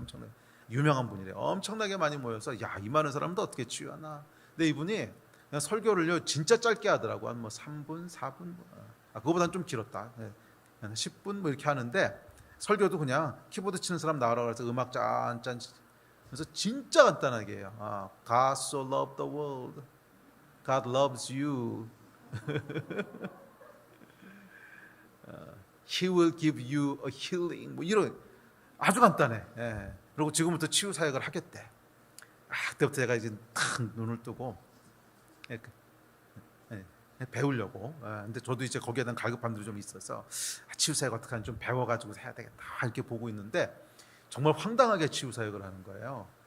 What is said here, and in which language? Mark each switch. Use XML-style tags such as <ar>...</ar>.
<ko>엄청나게 유명한 분이래요. 엄청나게 많이 모여서 야 이 많은 사람도 어떻게 치유하나. 근데 이분이 그냥 설교를요 진짜 짧게 하더라고. 한 뭐 3분, 4분, 그거보다는 좀 길었다. 10분 뭐 이렇게 하는데 설교도 그냥 키보드 치는 사람 나와라 그래서 음악 짠짠 그래서 진짜 간단하게 해요.</ko> <en>God so loved the world, God loves you, He will give you a healing.</en> <ko>뭐 이런 아주 간단해. 그리고 지금부터 치유 사역을 하겠대. 그때부터 제가 이제 탁 눈을 뜨고 배우려고. 근데 저도 이제 거기에 대한 갈급함들이 좀 있어서 치유사역 어떻게 하면 좀 배워가지고 해야 되겠다 이렇게 보고 있는데 정말 황당하게 치유사역을 하는 거예요.</ko>